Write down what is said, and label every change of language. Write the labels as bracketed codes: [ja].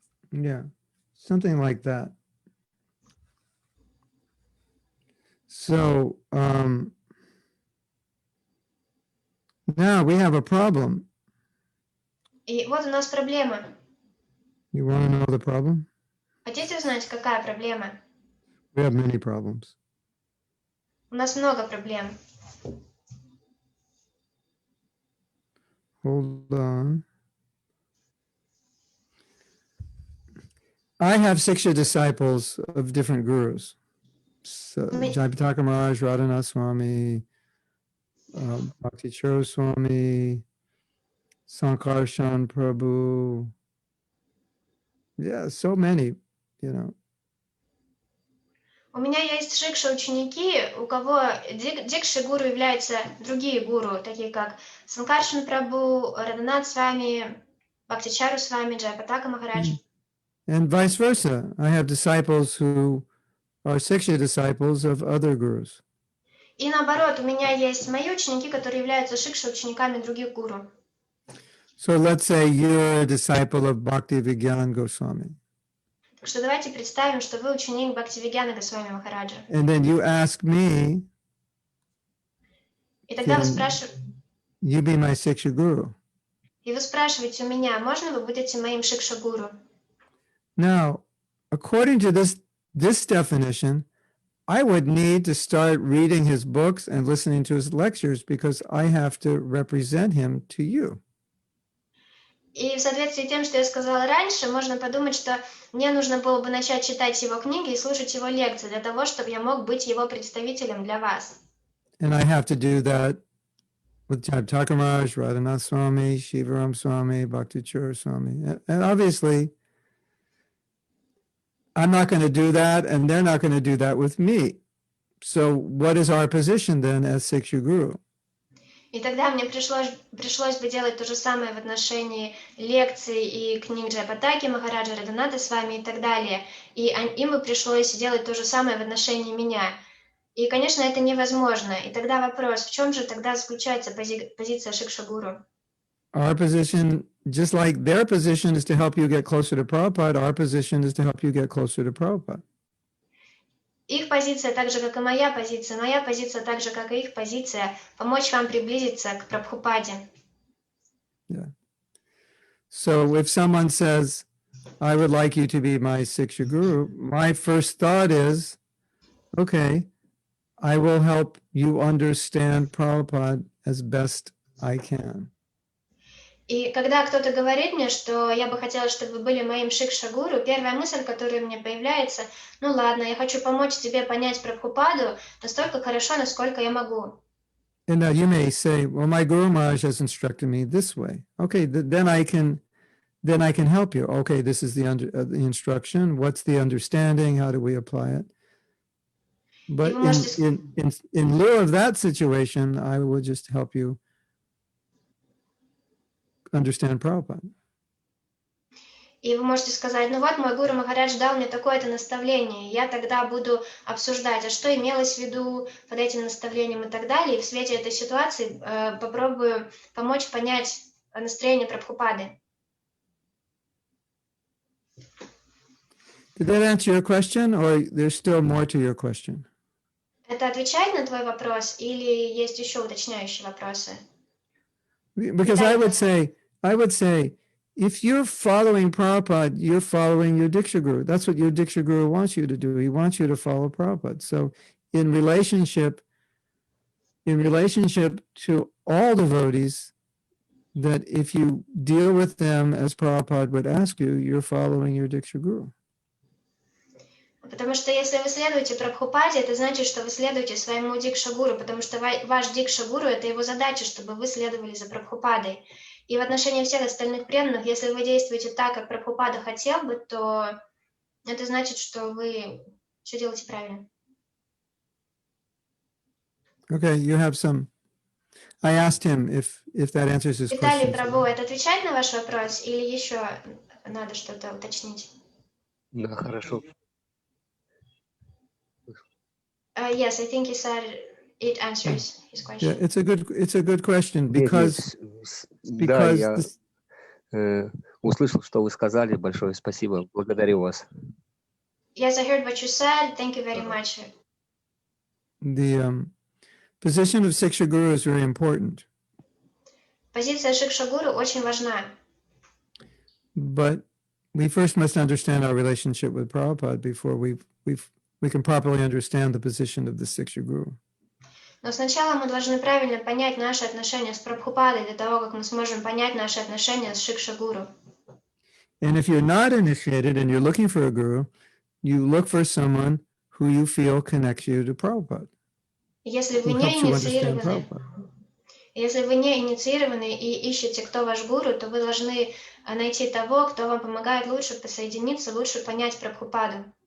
[en] Yeah. Something like that. So now we have a problem. [ru] И вот у нас проблема. [en] You want to know the problem? [ru] Хотите узнать, какая проблема? [en] We have many problems. [ru] У нас много проблем. [en] Hold on. I have siksha disciples of different gurus. So, Jayapataka Maharaj, Radhanath Swami, Bhakti Charo Swami, Sankarshan Prabhu. Yeah, so many, you know. [ru] У меня есть шикша-ученики, у кого дикши-гуру являются другие гуру, такие как Санкаршан Прабhu, Радханат Свами, Бхактичару Свами, Джайапатака Махарадж. [en] And vice versa. I have disciples who are siksha disciples of other gurus. [ru] И наоборот, у меня есть мои ученики, которые являются шикша-учениками других гуру. [en] So let's say you're a disciple of Bhakti Vigyan Goswami. [ru] Так что давайте представим, что вы ученик Бхактивигьяна Госвами Махараджа. [en] And then you ask me, [ru] И тогда вы [en] Can [ru] спрашиваете, [en] you be my siksha guru? [ru] у меня, можно вы будете моим шикша-гуру? [en] Now, according to this definition, I would need to start reading his books and listening to his lectures because I have to represent him to you. [ru] И в соответствии с тем, что я сказала раньше, можно подумать, что мне нужно было бы начать читать его книги и слушать его лекции для того, чтобы я мог быть его представителем для вас. [en] And I have to do that with Jayapataka Maharaj, Radhanath Swami, Shivaram Swami, Bhakti Charo Swami. And obviously, I'm not going to do that, and they're not going to do that with me. So what is our position then as Siksha Guru? [ru] И тогда мне пришлось бы делать то же самое в отношении лекций и книг Джайапатаки Махараджа, Радханата с вами и так далее. И им бы пришлось делать то же самое в отношении меня. И, конечно, это невозможно. И тогда вопрос, в чем же тогда заключается позиция Шикша-гуру? [en] Our position, just like their position is to help you get closer to Prabhupada, our position is to help you get closer to Prabhupada. [ru] Их позиция так же, как и моя позиция так же, как и их позиция, помочь вам приблизиться к Прабхупаде. [en] Yeah. So if someone says, I would like you to be my Siksha Guru, my first thought is, okay, I will help you understand Prabhupada as best I can. [ru] И когда кто-то говорит мне, что я бы хотела, чтобы вы были моим шикша-гуру, первая мысль, которая у меня появляется, ну ладно, я хочу помочь тебе понять Прабхупаду настолько хорошо, насколько я могу. [en] And now you may say, well, my Guru Maharaj has instructed me this way. Okay, then I can help you. Okay, this is the instruction. What's the understanding? How do we apply it? But in lieu of that situation, I will just help you understand Prabhupada. [ru] И вы можете сказать, ну вот мой Гуру Махарадж дал мне такое-то наставление, я тогда буду обсуждать, а что имелось в виду под этим наставлением и так далее, и в свете этой ситуации попробую помочь понять настроение Прабхупады. [en] Did that answer your question, or there's still more to your question? [ru] Это отвечает на твой вопрос или есть еще уточняющие вопросы? [en] Because I would say, if you're following Prabhupada, you're following your Diksha Guru. That's what your Diksha Guru wants you to do. He wants you to follow Prabhupada. So in relationship to all devotees, that if you deal with them as Prabhupada would ask you, you're following your Diksha Guru. [ru] Потому что если вы следуете Прабхупаде, это значит, что вы следуете своему Дикша-гуру, потому что ваш Дикша-гуру – это его задача, чтобы вы следовали за Прабхупадой. И в отношении всех остальных преданных, если вы действуете так, как Прабхупада хотел бы, то это значит, что вы все делаете правильно. [en] Okay, you have some. I asked him if that answers his [ru] Виталий [en] question. [ru] Прабhu, это отвечает на ваш вопрос или еще надо что-то уточнить? Да, хорошо. [en] Yes, I think he said it answers his question. Yeah, it's a good question [ru] Нет, [en] because [ru] да, я Услышал, что вы сказали. Большое спасибо. Благодарю вас. [en] Yes, I heard what you said. Thank you very much. The position of Siksha Guru is very important, [ru] Позиция Шикша-гуру очень важна. [en] but we first must understand our relationship with Prabhupada before we can properly understand the position of the Siksha Guru. [ru] Но сначала мы должны правильно понять наши отношения с Прабхупадой для того, как мы сможем понять наши отношения с Шикша-гуру. [en] And if you're not initiated and you're looking for a guru, you look for someone who you feel connects you to Prabhupada, [ru] Если вы [en] who [ru] не [en] helps you understand [ru] инициированы, [en] Prabhupada. [ru] если вы не инициированы и ищете, кто ваш гуру, то вы должны найти того, кто вам помогает лучше посоединиться, лучше понять Прабхупаду.